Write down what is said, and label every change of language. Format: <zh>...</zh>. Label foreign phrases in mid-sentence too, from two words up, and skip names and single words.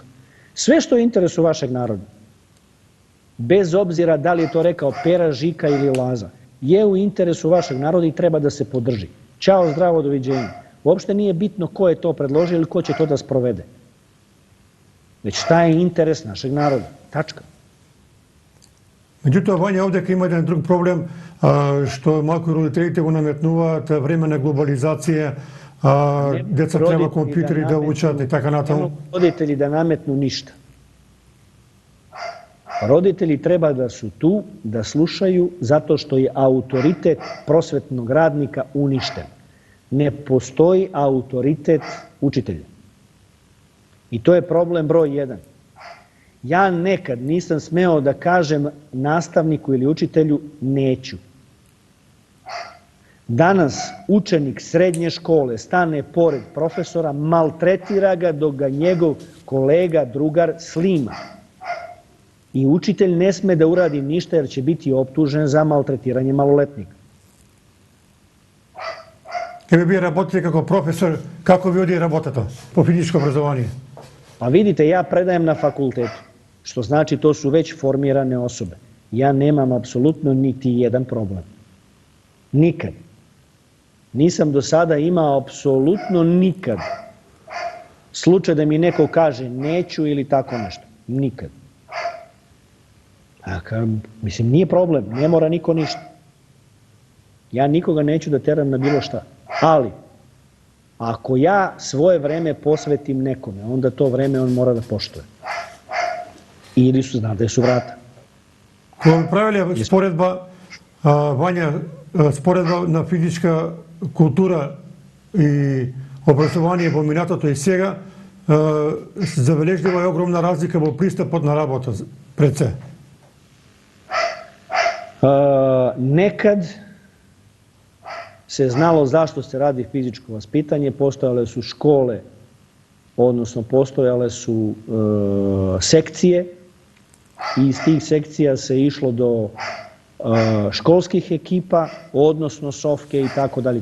<sr>Sve što je u interesu vašeg naroda, bez obzira da li je to rekao Pera, Žika ili Laza, je u interesu vašeg naroda i treba da se podrži. Ćao, zdravo, doviđenja. Uopšte nije bitno ko je to predložio ili ko će to da sprovede. Već šta je interes našeg naroda. Tačka.</sr> <mk>Меѓутоа, Вања, овде има еден друг проблем, што малку родителите го наметнуваат време на глобализација, деца треба компјутери да учат и така натаму.</mk> <sr>Родители да наметну ништа. Roditelji treba da su tu, da slušaju, zato što je autoritet prosvetnog radnika uništen. Ne postoji autoritet učitelja. I to je problem broj 1. Ja nekad nisam smeo da kažem nastavniku ili učitelju neću. Danas učenik srednje škole stane pored profesora, maltretira ga dok ga njegov kolega, drugar slima. I učitelj ne sme da uradi ništa jer će biti optužen za maltretiranje maloletnika.</sr> <mk>Еве, вие работите како професор, како ви оди работата по физичко образование?</mk> <sr>Pa vidite, ja predajem na fakultetu, što znači to su već formirane osobe. Ja nemam apsolutno niti jedan problem. Nikad. Nisam do sada imao apsolutno nikad slučaj da mi neko kaže neću ili tako nešto. Nikad. Mislim, nije problem, ne mora niko ništa. Ja nikoga neću da teram na bilo šta. Ali, ako ja svoje vreme posvetim nekome, onda to vreme on mora da poštuje. Ili su zna da su vrata.</sr> <mk>Кога ви правиле споредба, Вања, споредба на физичка култура и образование во минатото и сега, забележлива е огромна разлика во пристапот на работа пред се.</mk> <sr>Nekad se znalo zašto se radi fizičko vaspitanje, postojale su škole, odnosno postojale su sekcije i iz tih sekcija se išlo do školskih ekipa, odnosno sofke i tako dalje.</sr>